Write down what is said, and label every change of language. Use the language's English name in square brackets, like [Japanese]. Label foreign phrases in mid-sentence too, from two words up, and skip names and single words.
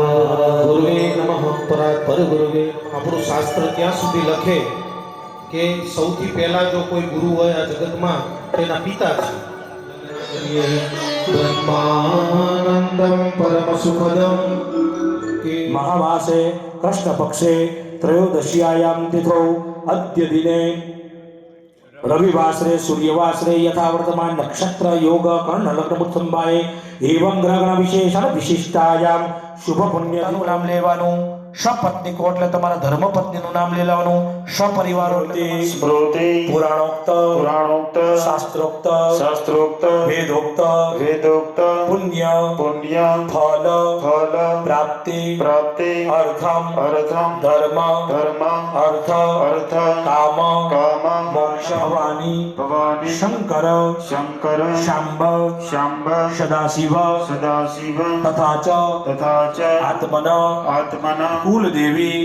[Sanskrit] ગુરુવે નમઃ પરાત પર ગુરુવે. [Gujarati] આપણું શાસ્ત્ર ત્યાં સુધી લખે કે સૌથી પહેલા જો કોઈ ગુરુ હોય આ જગતમાં તેના પિતા છે. [Sanskrit] બ્રહ્માનંદમ પરમ સુખદમ કે महामासे कृष्ण पक्षे त्रयोदश्यायां तिथौ अद्य दिने रविवासरे सूर्यवासरे यथा वर्तमान नक्षत्र योग कर्ण लग्न संभाये एवं ग्रहण विशेषण विशिष्टायाम शुभ पुण्य [Gujarati] નામ લેવાનું. सपत्नीको એટલે તમારા ધર્મપત્નીનું નામ લેવાનું. [Sanskrit] સપરિવારો સ્મૃતિ પુરાણોક્ત શાસ્ત્રોક્ત વેદોક્ત પુણ્ય ફલ પ્રાપ્તિ અર્થમ ધર્મ અર્થ કામ મોક્ષ ભવાની શંકર શાંબ સદાશિવ તથા ચ આત્મન કુલદેવી